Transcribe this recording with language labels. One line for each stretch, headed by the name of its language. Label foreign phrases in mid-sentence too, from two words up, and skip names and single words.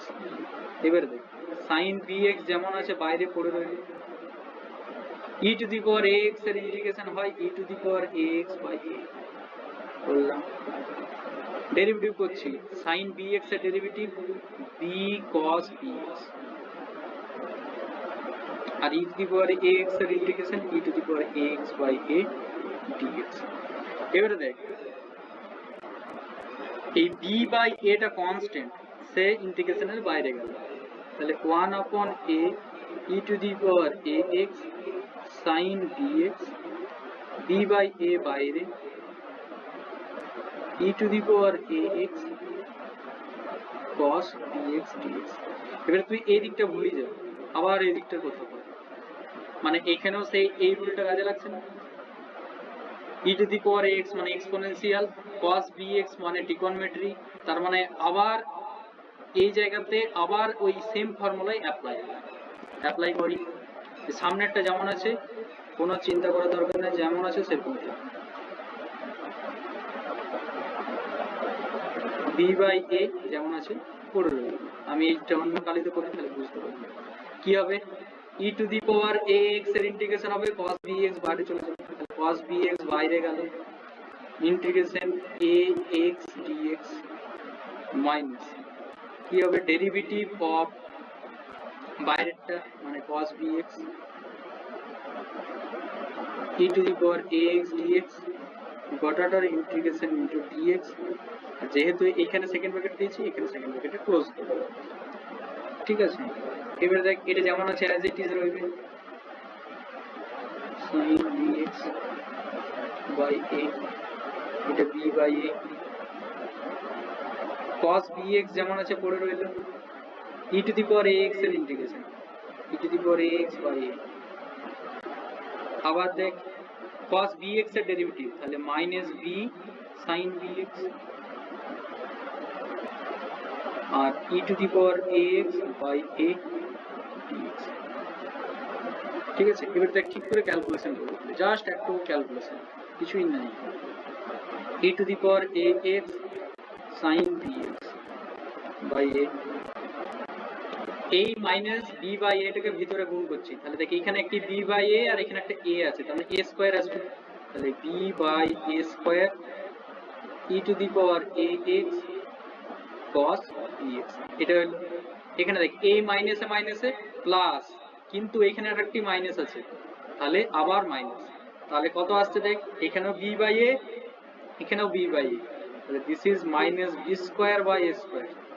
Bangla: এবার দেখ
English: sin b x
Bangla: যেমন আছে বাইরে পড়ে রইল,
English: e to the power x এর ইন্টিগ্রেশন হয় e to the power x by a, বললাম ডেরিভেটিভ করছি, sin b x এর derivative b cos b x, আর e to the power x এর integration e to the power x by a dx.
Bangla: এবারে দেখ এই
English: b by এটা কনস্ট্যান্ট,
Bangla: সে ইন্টিগ্রেশনের বাইরে গেল, তাহলে
English: 1 upon a e to the power ax sin bx b by a বাইরে e to the power ax cos bx dx।
Bangla: এবারে তুই এই দিকটা ভুলে যা, আবার এই দিকটার কথা বল, মানে এখানেও সেই এই রুলটা কাজে লাগছে না,
English: e to the power ax
Bangla: মানে এক্সপোনেনশিয়াল,
English: cos bx
Bangla: মানে ট্রিগোনোমেট্রি, তার মানে আবার এই জায়গাতে আবার ওই
English: same formula apply
Bangla: করি, সামনেরটা যেমন আছে কোনো চিন্তা করার দরকার নেই, যেমন আছে সেরকম
English: b by a
Bangla: যেমন আছে পড়ে রইল, আমি এইটা অন্য কালিতে করি তাহলে বুঝতে পারবো কি হবে,
English: e to the power a x
Bangla: এর ইন্টিগ্রেশন হবে
English: cos bx
Bangla: বাইরে চলে যাবে,
English: cos bx
Bangla: বাইরে গেল,
English: integration a x dx minus
Bangla: কি হবে
English: derivative of
Bangla: বাইরেরটা মানে
English: cos bx e to the power ax dx গোটাটার integration into dx,
Bangla: আর যেহেতু এখানে
English: second bracket
Bangla: দিয়েছি এখানে
English: second bracket close
Bangla: করব, ঠিক আছে। এবারে দেখ এটা যেমন আছে
English: as it is রইবে, sin bx by a, এটা b by a, cos bx
Bangla: যেমন আছে পড়ে রইল,
English: e to the power ax এর ইন্টিগ্রেশন e to the power ax by a,
Bangla: আবার দেখ
English: cos bx এর ডেরিভেটিভ তাহলে minus b sin bx, আর e to the power ax by a dx,
Bangla: ঠিক আছে। এবার দেখ ঠিক করে ক্যালকুলেশন করব, জাস্ট একটু ক্যালকুলেশন, কিছুই নাই,
English: e to the power ax sin bx by a,
Bangla: এই
English: minus b by a
Bangla: টাকে ভিতরে গুণ করছি, তাহলে দেখি এখানে একটি
English: b by a
Bangla: আর এখানে একটা a আছে, তাহলে
English: a square
Bangla: আসবে, তাহলে
English: b by a square e to the power ax cos bx,
Bangla: এটা হলো, এখানে দেখ a মাইনাসে মাইনাসে প্লাস, কিন্তু এখানে আরেকটি মাইনাস আছে তাহলে আবার মাইনাস, তাহলে কত আসছে দেখ এখানেও
English: b by a
Bangla: এখানেও
English: b by a,
Bangla: তাহলে
English: this is minus b square by a square,